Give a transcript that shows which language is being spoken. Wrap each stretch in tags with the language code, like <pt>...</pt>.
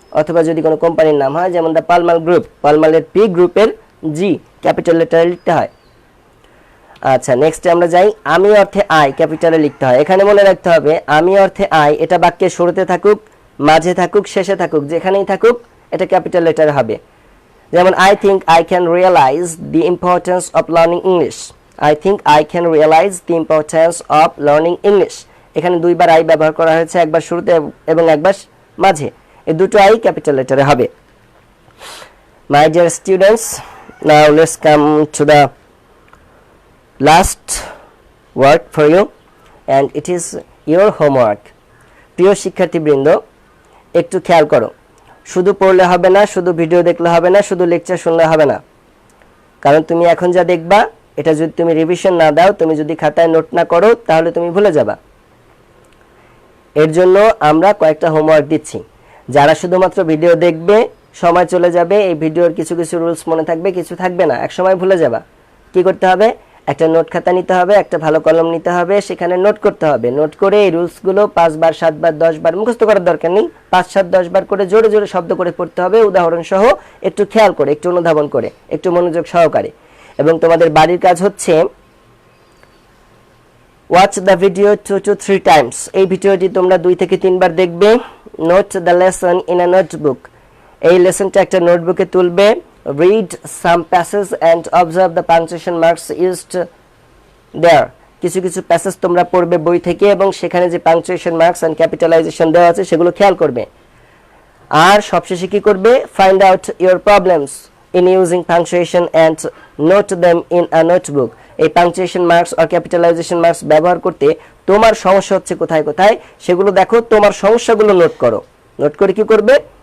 <bn>অথবা যদি কোনো কোম্পানির নাম হয় যেমন দ্য পালমাল গ্রুপ, পালমালের পি, গ্রুপের জি, ক্যাপিটাল লেটারে লিখতে হয়। আচ্ছা, নেক্সট আমরা যাই, আমি অর্থে আই, ক্যাপিটালে লিখতে হয়। এখানে মনে রাখতে হবে আমি অর্থে আই, এটা বাক্যের শুরুতে থাকুক, মাঝে থাকুক, শেষে থাকুক, যেখানেই থাকুক এটা ক্যাপিটাল লেটারে হবে।</bn> <en>যেমন I think I can realize the importance of learning English. I think I can realize the importance of learning English.</en> <bn>এখানে দুইবার I ব্যবহার করা হয়েছে, একবার শুরুতে এবং একবার মাঝে। এই দুটো I ক্যাপিটাল লেটারে হবে।</bn> <en>My dear students, now let's come to the last work for you and it is your homework.</en> <bn>প্রিয় শিক্ষার্থীবৃন্দ, একটু খেয়াল করো, শুধু পড়লে হবে না, শুধু ভিডিও দেখলে হবে না, শুধু লেকচার শুনলে হবে না। কারণ তুমি এখন যা দেখবা এটা যদি তুমি রিভিশন না দাও, তুমি যদি খাতায় নোট না করো, তাহলে তুমি ভুলে যাবা। এর জন্য আমরা কয়েকটা হোমওয়ার্ক দিচ্ছি। যারা শুধুমাত্র ভিডিও দেখবে, সময় চলে যাবে, এই ভিডিওর কিছু কিছু রুলস মনে থাকবে, কিছু থাকবে না, এক সময় ভুলে যাবা। কি করতে হবে? একটা নোট খাতা নিতে হবে, একটা ভালো কলম নিতে হবে, সেখানে নোট করতে হবে। নোট করে এই রুলসগুলো 5 বার 7 বার 10 বার মুখস্থ করার দরকার নেই, 5 7 10 বার করে জোরে জোরে শব্দ করে পড়তে হবে, উদাহরণ সহ, একটু খেয়াল করে, একটু অনুধাবন করে, একটু মনোযোগ সহকারে। এবং তোমাদের বাড়ির কাজ হচ্ছে</bn> <en>Watch the video 2 to 3 times.</en> <bn>এই ভিডিওটি তোমরা 2 থেকে 3 বার দেখবে।</bn> <en>Note the lesson in a notebook.</en> <bn>এই লেসনটা একটা নোটবুকে তুলবে।</bn> <en>read some passages and observe the punctuation marks used there.</en> <bn>কিছু কিছু প্যাসেজ তোমরা পড়বে বই থেকে এবং সেখানে যে পাংচুয়েশন মার্কস এন্ড ক্যাপিটালাইজেশন দেওয়া আছে সেগুলো খেয়াল করবে। আর সবশেষে কি করবে?</bn> <en>Find out your problems in using punctuation and note them in a notebook.</en> <bn>এই পাংচুয়েশন মার্কস আর ক্যাপিটালাইজেশন মার্কস ব্যবহার করতে তোমার সমস্যা হচ্ছে কোথায় কোথায় সেগুলো দেখো, তোমার সমস্যাগুলো নোট করো। নোট করে কি করবে?</bn>